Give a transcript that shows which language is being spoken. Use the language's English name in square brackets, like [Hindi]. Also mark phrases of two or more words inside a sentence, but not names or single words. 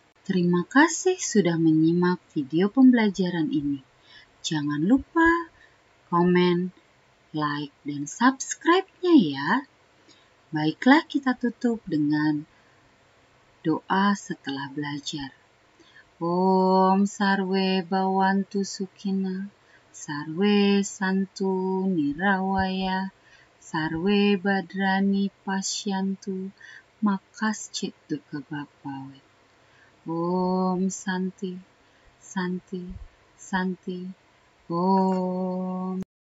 [Indonesian] Terima kasih sudah menyimak video pembelajaran ini. Jangan lupa komen, like, dan subscribe-nya ya. Baiklah, kita tutup dengan doa setelah belajar. [Sanskrit] Om Sarwe Bhawantu Sukhina, Sarwe Santu Nirawaya, Sarwe Badrani Pasyantu, Makaschit Dukkha Bhavet. Om Santi, Santi, Santi, Om.